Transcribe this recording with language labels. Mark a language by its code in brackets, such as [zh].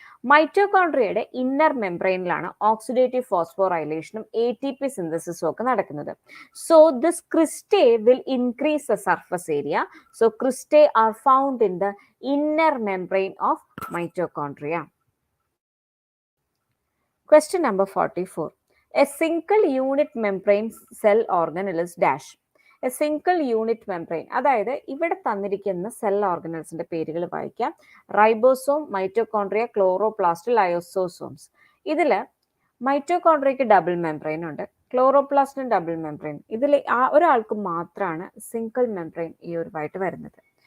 [ml] മൈറ്റോകോൺട്രിയയുടെ inner മെംബ്രെയിനിലാണ് oxidative ഫോസ്ഫോറൈലേഷനും ATP സിന്തസിസും ഒക്കെ നടക്കുന്നത്. [en] So this cristae will increase the surface area. So cristae are found in the inner membrane of mitochondria. Question number 44. A single unit membrane cell organelle is dash. A single unit membrane, [ml] അതായത് ഇവിടെ തന്നിരിക്കുന്ന cell ഓർഗനൽസിന്റെ പേരുകൾ വായിക്കാം. [en] Ribosome, mitochondria, chloroplast, lysosomes. [ml] ഇതിൽ മൈറ്റോകോൺട്രിയക്ക് double membrane ഉണ്ട്, ക്ലോറോപ്ലാസ്റ്റിന് double membrane. ഇതിൽ ഒരാൾക്ക് മാത്രമാണ് സിംഗിൾ മെംബ്രെയിൻ ഈ ഒരുവായിട്ട് വരുന്നത്.